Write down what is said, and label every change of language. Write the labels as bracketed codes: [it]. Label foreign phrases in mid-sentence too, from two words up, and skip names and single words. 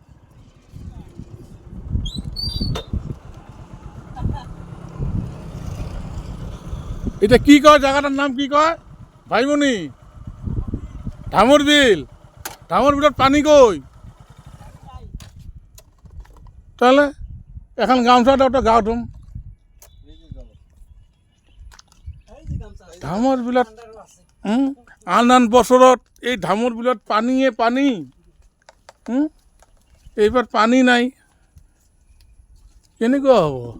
[bn] এটা কি কয়, জায়গাটার নাম কি কয় ভাইমণি? ধামর বিল। ধামর বিলত পানি কই? তাহলে এখন গামছাটা ওটা গা ধুম। [as] ধামর বিলত আন আন বছৰত এই ধামর বিলত পানীয়ে পানী, এইবাৰ পানী নাই, কেনেকুৱা হ'ব?